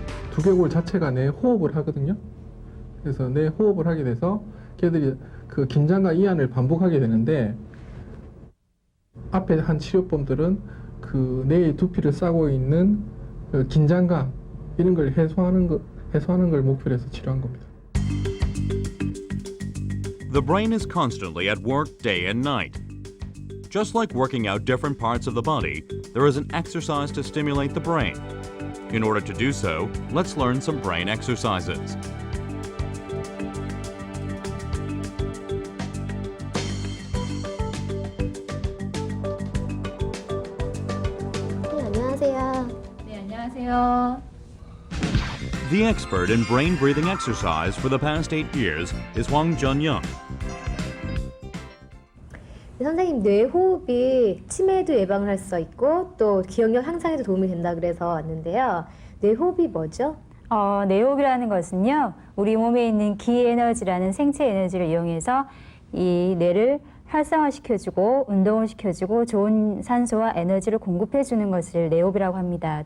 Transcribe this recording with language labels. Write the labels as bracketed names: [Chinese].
[Korean] 두개골 자체가 내 호흡을 하거든요. 그래서 내 호흡을 하게 돼서 걔들이 그 긴장과 이완을 반복하게 되는데 앞에 한 치료법들은 그 뇌의 두피를 싸고 있는 그 긴장감 이런 걸 해소하는 걸 목표로 해서 치료한 겁니다. [English] The brain is constantly at work day and night. Just like working out different parts of the body, there is an exercise to stimulate the brain. In order to do so, let's learn some brain exercises. [Korean] 안녕하세요. 네, 안녕하세요. [English] The expert in brain breathing exercise for the past 8 years is Hwang Jun-young. [Korean] 선생님, 뇌호흡이 치매도 예방을 할 수 있고 또 기억력 향상에도 도움이 된다 그래서 왔는데요. 뇌호흡이 뭐죠? 뇌호흡이라는 것은요, 우리 몸에 있는 기에너지라는 생체 에너지를 이용해서 이 뇌를 활성화시켜주고 운동을 시켜주고 좋은 산소와 에너지를 공급해주는 것을 뇌호흡이라고 합니다.